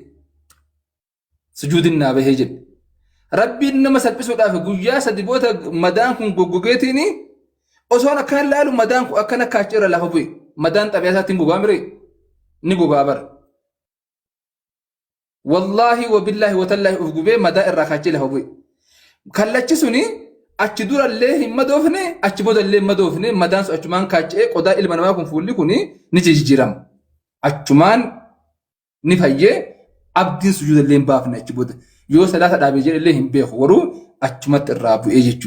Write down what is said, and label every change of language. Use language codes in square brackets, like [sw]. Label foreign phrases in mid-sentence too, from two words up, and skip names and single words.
[om] Sujuudin naa bahee jedhe. Rabbiin nama salphisuudhaaf guyyaa sadi boota madaan kun goggogeetiin osoon akkan ilaalu madaan kun akkana kaachirra lafa bu'e madaan xabiyaa isaatiin gogaa miree ni gogaa bara [ar] والله وبالله وتالله [om] uf gubee madaa irraa kaachee lafa bu'e. Kallachi suni achi durallee hin madoofne achi boodallee hin madoofne madaan sun achumaan kaachee qodaa ilma namaa kun fuulli kun ni jijjiirama. Achumaan ni fayyee abdiin sujuudallee hin baafne achi booda. Yoo salaata dhaabee jedhallee hin beeku waruu achumatti irraa bu'ee jechuudha.